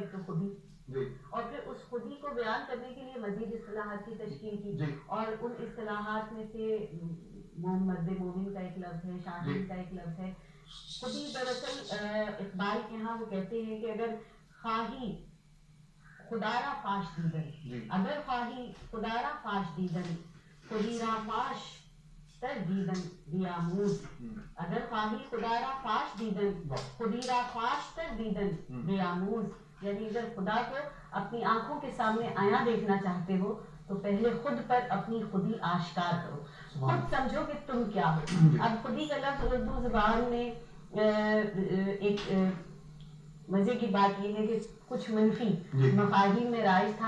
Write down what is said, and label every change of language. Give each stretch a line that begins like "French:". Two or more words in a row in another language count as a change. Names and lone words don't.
Urdu: ایک تو خودی, اور پھر اس خودی کو بیان کرنے کے لیے مزید اصطلاحات کی تشکیل کی, اور ان اصطلاحات میں سے مرد مومن کا ایک لفظ ہے, شاہین کا ایک لفظ ہے. خودی دراصل اقبال کے ہاں وہ کہتے ہیں کہ
Persian: اگر خواہی خدا را فاش دیدن، اگر خواہی خدا را فاش دیدن، خودی را فاش تر دیدن بیاموز. اگر خواہی خدا را فاش دیدن، خودی را فاش تر دیدن بیاموز.
Urdu: یعنی اگر خدا کو اپنی آنکھوں کے سامنے آیا دیکھنا چاہتے ہو تو پہلے خود پر اپنی خودی آشکار کرو، خود سمجھو کہ تم کیا ہو. اب خودی کا لفظ اردو زبان میں ایک مزے کی بات یہ ہے کہ کچھ منفی مفاہیم میں رائج تھا.